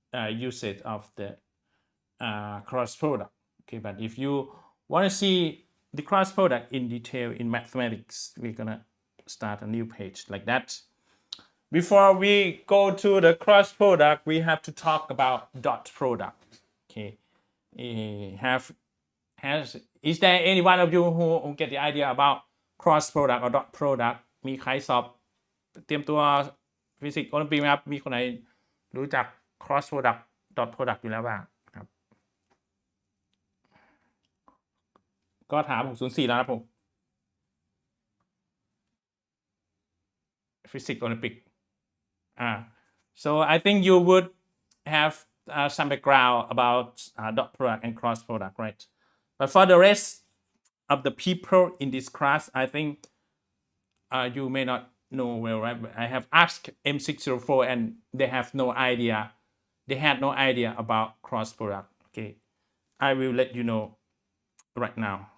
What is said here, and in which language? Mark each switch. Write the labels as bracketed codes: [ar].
[en] usage of the cross product. Okay, but if you want to see the cross product in detail in mathematics, we're gonna start a new page like that. Before we go to the cross product, we have to talk about dot product. Okay, is there any one of you who get the idea about cross product or dot product [th] มีใครสอบเตรียมตัวฟิสิกส์โอลิมปิกไหมครับมีคนไหนรู้จัก cross product dot product อยู่แล้วบ้างครับ ก็ถาม604แล้วนะผมฟิสิกส์โอลิมปิก [en] so I think you would have some background about dot product and cross product, right? But for the rest of the people in this class, I think you may not know well, right? I have asked M604 and they have no idea. They had no idea about cross product. Okay, I will let you know right now.